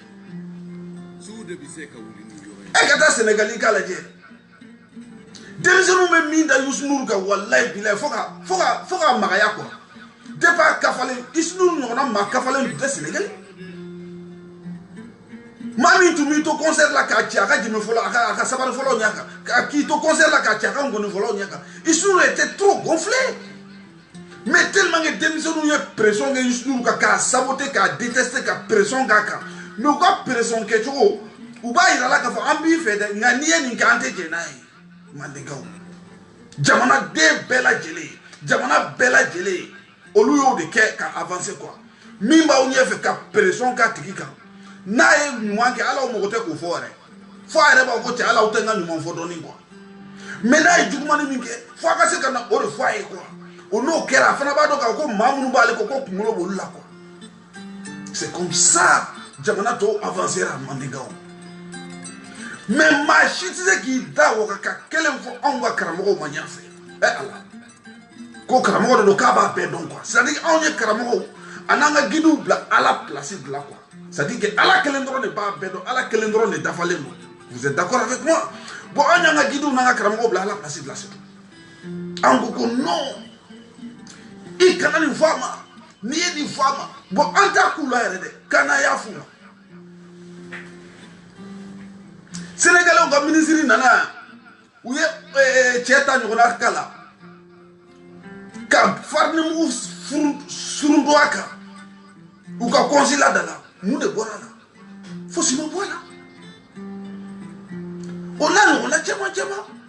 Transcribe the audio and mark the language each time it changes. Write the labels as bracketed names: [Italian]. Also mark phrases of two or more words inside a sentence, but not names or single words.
[Bambara] e ka taa Sénégal i k'a lajɛ denmisɛnninw bɛ min da Youssou Ndour kan [Arabic] والله بالله [Bambara] fo ka magaya quoi depuis a kafalen Youssou Ndour ɲɔgɔnna maa kafalen tun tɛ Sénégal maa min tun b'i to concert la k'a ci a ka jimi fɔlɔ a ka sabari fɔlɔ ɲɛ kan k'i to concert la k'a ci a ka ngoni fɔlɔ ɲɛ kan Youssou Ndour [French] était trop gonflé mais tellement que [Bambara] denmisɛnninw ye pression kɛ Youssou Ndour kan k'a saboter k'a détester ka pression k'a kan mais u ka pression kɛcogo u b'a yira la k'a fɔ an b'i fɛ dɛ nka n'i ye nin kɛ an tɛ jɛn n'a ye Mandenkaw jamanaden bɛɛ lajɛlen olu y'o de kɛ ka [French] avancer quoi [Bambara] min b'aw ɲɛfɛ ka pression k'a tigi kan n'a ye ɲuman kɛ ala o mago tɛ k'o fɔ yɛrɛ fo a yɛrɛ b'a fɔ cɛ ala aw tɛ n ka ɲuman fɔ dɔɔni quoi mais n'a ye jugumani min kɛ fo a ka se ka na o de fɔ a ye quoi o n'o kɛra a fana b'a dɔn k'a ko maa minnu b'ale kɔ ko kunkolo b'olu la quoi [French] c'est comme ça [Bambara] jamana tɔw avancera Mandenkaw mais maa si tɛ se k'i da waga ka kelen fɔ anw ka karamɔgɔw ma ɲɛ fɛ ala ko karamɔgɔ de don k'a b'a bɛɛ dɔn quoi [French] c'est à dire [Bambara] anw ye karamɔgɔw a n'an ka guides bila ala [French] place de la quoi c'est à dire que [Bambara] ala kelen dɔrɔn de b'a bɛɛ dɔn ala kelen dɔrɔn de dafalen don [French] vous êtes d'accord avec moi bon [Bambara] an y'an ka guides n'an ka karamɔgɔw bila ala [French] place de la c'est tout [Bambara] an ko non i kana nin fɔ a ma n'i ye nin fɔ a ma bon an t'a k'u la yɛrɛ dɛ kana y'a f'u ma Sénégalais ka ministre nana u ye cɛ ta ɲɔgɔnna k'a la ka farine mugu surun a kan u ka consulat da la mun de bɔra la fosi ma bɔ a la o n'a ɲɔgɔnna caman